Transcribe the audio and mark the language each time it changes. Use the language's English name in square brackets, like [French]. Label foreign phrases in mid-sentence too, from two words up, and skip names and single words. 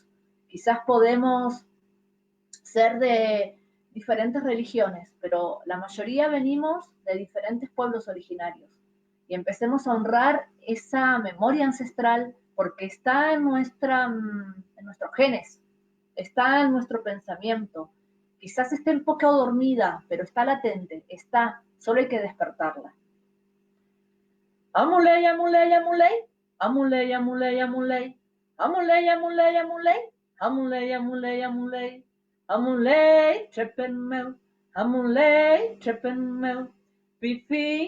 [Spanish] Quizás podemos ser de diferentes religiones, pero la mayoría venimos de diferentes pueblos originarios. Y empecemos a honrar esa memoria ancestral porque está en nuestros genes, está en nuestro pensamiento. Quizás esté un poco dormida, pero está latente, está, solo hay que despertarla. [Mapuche] Amuley, amuley, amuley, amuley, amuley, amuley, amuley, amuley, amuley, amuley, amuley, amuley, amuley, trepenmel, amuley, trepenmel, pifin,